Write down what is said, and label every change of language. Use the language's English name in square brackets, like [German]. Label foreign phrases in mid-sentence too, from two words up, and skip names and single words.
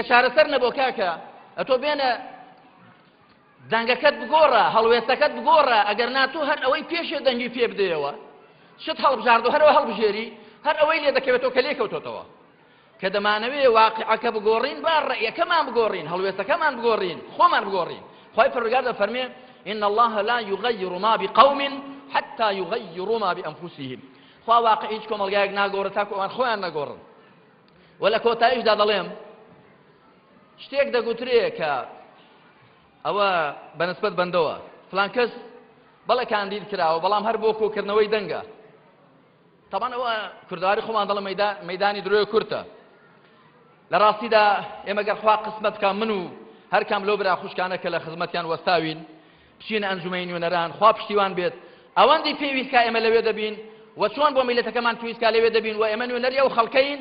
[Central Kurdish] چارەسەر نەبوو کاکە ئەتۆ بێنە دەنگەکەت بگۆڕە هەڵوێستەکەت بگۆڕە ئەگەر ناتوو هەر ئەوەی پێشێ دەنگی پێ بدەیەوە شت هەڵبژاردو هەرەوە هەڵبژێری هەر ئەوەی لێ دەکەوێتەوە کە لێکەوتۆتەوە کە دەمانەوێ واقعەکە بگۆڕین با ڕێیەکەمان بگۆڕین هەڵوێستەکەمان بگۆڕین خۆمان بگۆڕین خوای پەروەردگار دەفەرمێ [Arabic] إن الله لا يغير ما بقوم حتى يغيروا ما بأنفسهم [Central Kurdish] خوا واقع هیچ کۆمەڵگایەک ناگۆڕێت تاکو ئەوان خۆیان نەگۆڕن و لە کۆتاییشدا دەڵێم شتێک دەگوترێ کە ئەوە بەنسبەت بەندەوە فلان کەس بەڵێ کاندید کراوە بەڵام هەر بۆ کۆکردنەوەی دەنگە طبعا ئەوە کوردەواری خۆمان دەڵێ مەیدانی درۆی کورتە لە ڕاستیدا ئێمە گەر خوا قسمەت کە من و هەر کام لەو برا خوشکانە کە لە خزمەتیان وەستاوین بچینە ئەنجومەی نوێنەران خوا پشتیوان بێت ئەوەندی پێویستکە ئێمە لەوێ دەبین و چۆن بۆ میلەتەکەمان پێویستکە لەوێ دەبین و ئێمە نوێنەری ئەو خەڵکەین